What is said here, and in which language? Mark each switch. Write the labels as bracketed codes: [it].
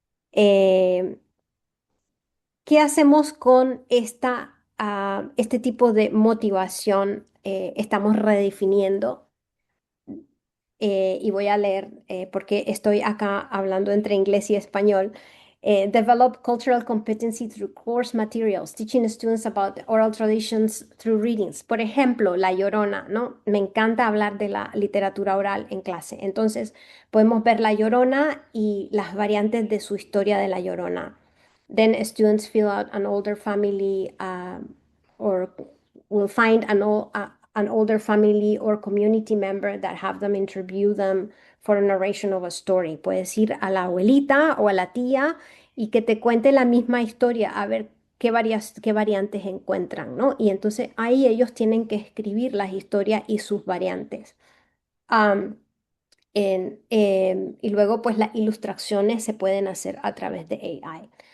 [es] Eh, ¿Qué hacemos con este tipo de motivación? Estamos redefiniendo y voy a leer porque estoy acá hablando entre inglés y español. [en] Develop cultural competency through course materials, teaching students about oral traditions through readings. [es] Por ejemplo, La Llorona, ¿no? Me encanta hablar de la literatura oral en clase. Entonces, podemos ver La Llorona y las variantes de su historia de La Llorona. [en] Then students fill out an older family or will find an older family or community member that have them interview them for a narration of a story. [es] Puedes ir a la abuelita o a la tía y que te cuente la misma historia, a ver qué variantes encuentran, ¿no? Y entonces ahí ellos tienen que escribir las historias y sus variantes. Am, y luego, pues las ilustraciones se pueden hacer a través de AI.